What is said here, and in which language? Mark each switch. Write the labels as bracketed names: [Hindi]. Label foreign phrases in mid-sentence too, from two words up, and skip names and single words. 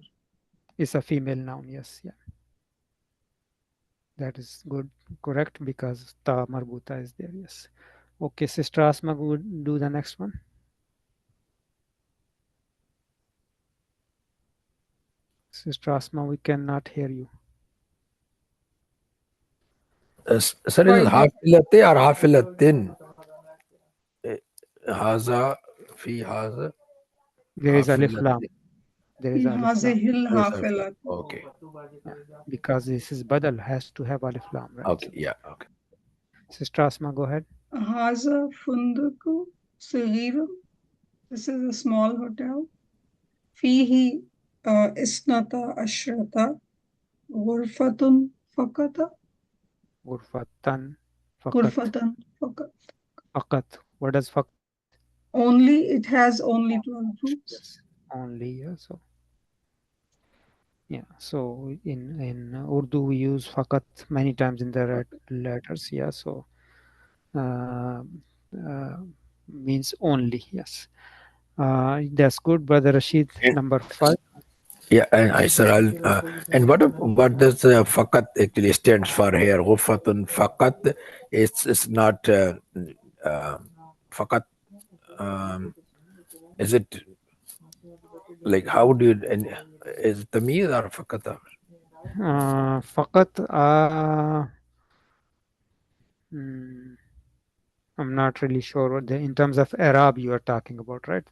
[English] It's a female noun, yes, yeah. That is good, correct, because [Arabic] تاء مربوطة [English] is there, yes. Okay, Sister Asma, would do the next one. Sister Asma, we cannot hear you. Sir, is it hafilate or hafilatin? [Arabic] هذا، في هذا. [English] There is [Arabic] ألف لام. [English] There is [Arabic] ألف لام. [English] Okay. Yeah, because this is badal, has to have [Arabic] ألف لام, [English] right? Okay, yeah, okay. Sister Asma, go ahead. [Arabic] هذا فندق صغير. [English] This is a small hotel. [Arabic] فيه اثنتا عشرة غرفة فقط. غرفة فقط. غرفة فقط. [English] Fakat. What does fakat? Only, it has only 12 rooms. Yes, only, yeah. So yeah, so in Urdu we use fakat many times in the letters, yeah. So means only, yes. That's good, Brother Rashid. Number 5. Yeah, and sir, and what does fakat actually stands for here? [Arabic] غرفة فقط. [English] It's not fakat. Is it like, how do you, is it tamyiz or fakat? Fakat. I'm not really sure what in terms of Arab you are talking about, right?